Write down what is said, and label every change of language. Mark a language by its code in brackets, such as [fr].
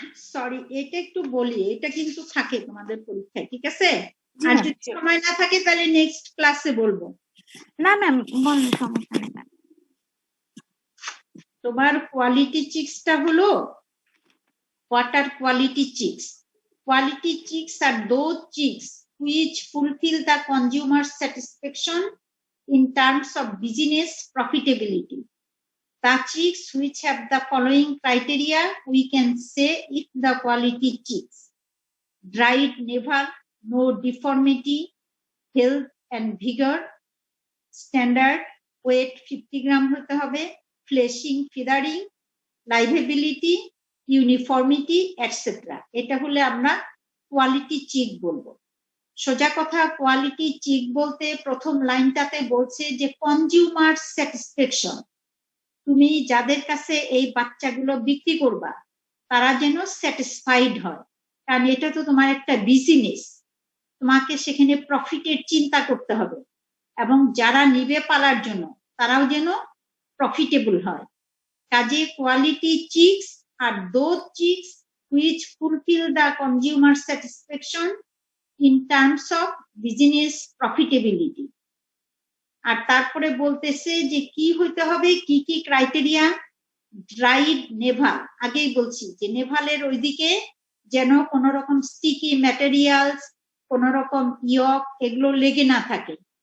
[bn] Sorry, এটা একটু বলি, এটা কিন্তু থাকে তোমাদের পরীক্ষায়, ঠিক আছে? জি আর ম্যাম। যদি সময় না থাকে তাহলে নেক্সট ক্লাসে বলবো। না ম্যাম বলেন, সমস্যা নেই ম্যাম। [en] তোমার কোয়ালিটি চিক্সটা হলো water quality checks. Quality checks are those checks which fulfill the consumer's satisfaction in terms of business profitability. The checks which have the following criteria, we can say it the quality checks: dried, never, no deformity, health and vigor, standard, weight 50 gram [bn] হতে হবে, [en] fleshing, feathering, livability, uniformity, etcetera. [bn] এটা হলে আমরা quality check বলবো। সোজা কথা, quality check বলতে প্রথম লাইনটাতে বলছে যে কনজিউমার স্যাটিসফ্যাকশন, তুমি যাদের কাছে এই বাচ্চাগুলো বিক্রি করবা তারা যেন স্যাটিসফাইড হয়, কারণ এটা তো তোমার একটা বিজনেস, তোমাকে সেখানে প্রফিটের চিন্তা করতে হবে, এবং যারা নিবে পালার জন্য তারাও যেন প্রফিটেবল হয়। কাজে [en] Quality checks are those checks which fulfill the consumer satisfaction in terms of business profitability. [bn] আর তারপরে বলতেছে যে কি হইতে হবে, কি কি ক্রাইটেরিয়া? ড্রাইড নেভাল, আগেই বলছি যে নেভালের ওইদিকে যেন কোন রকম স্টিকি ম্যাটেরিয়ালস, কোন রকম ইয়ক, এগুলো লেগে না থাকে।